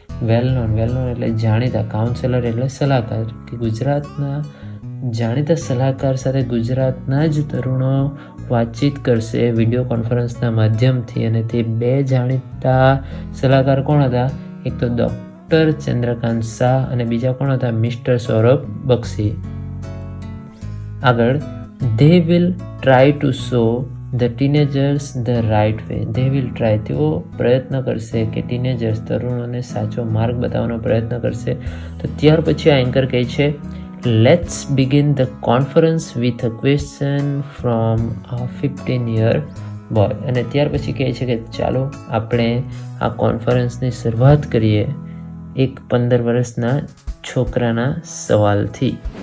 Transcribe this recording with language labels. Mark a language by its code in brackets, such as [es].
[gu] Well known એટલે જાણીતા, counsellor એટલે સલાહકાર, કે ગુજરાતના જાણીતા સલાહકાર સાથે ગુજરાતના જ તરુણો વાતચીત કરશે વિડીયો કોન્ફરન્સના માધ્યમથી. અને તે બે જાણીતા સલાહકાર કોણ હતા, એક તો ડૉક્ટર ચંદ્રકાંત શાહ અને બીજા કોણ હતા, મિસ્ટર સૌરભ બક્ષી. આગળ [en] they will try to show the teenagers the right way. they will try, [gu] તેઓ પ્રયત્ન કરશે કે ટીનેજર્સ તરુણોને સાચો માર્ગ બતાવવાનો પ્રયત્ન કરશે. તો ત્યાર પછી આ એન્કર કહે છે [en] Let's begin the conference with a question from a 15-year boy. [gu] અને ત્યાર પછી કહે છે કે ચાલો આપણે આ કોન્ફરન્સની શરૂઆત કરીએ એક 15 વર્ષના છોકરાના સવાલથી.